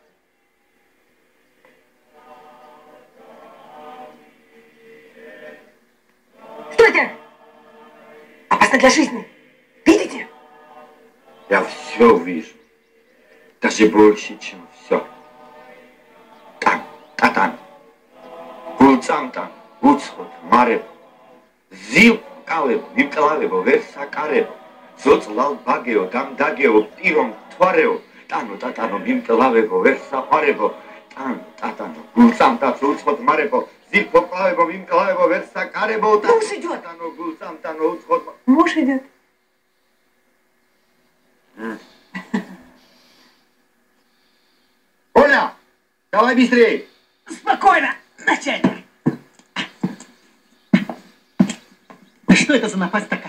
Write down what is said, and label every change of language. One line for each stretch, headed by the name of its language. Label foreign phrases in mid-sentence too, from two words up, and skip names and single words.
Russian: Стойте! Опасно для жизни. Видите? Я все вижу. Даже больше, чем все. Там, там. Гулцам там, Уцхот, Маребо. Зил, Калебо, Микалалебо, Версакаребо. Соцлал Багео, там Дагео, Пиром, Тварео. Тану, татано, Микалалебо, Версапаребо. Тану, татано, Гулцам, тацу, Уцхот, Маребо. Зил, Поклалебо, Микалалебо, Версакаребо. Муж идет. Тану, Гулцам, тану, Уцхот. Муж идет. Оля, давай быстрее. Спокойно, начальник. Да что это за напасть такая?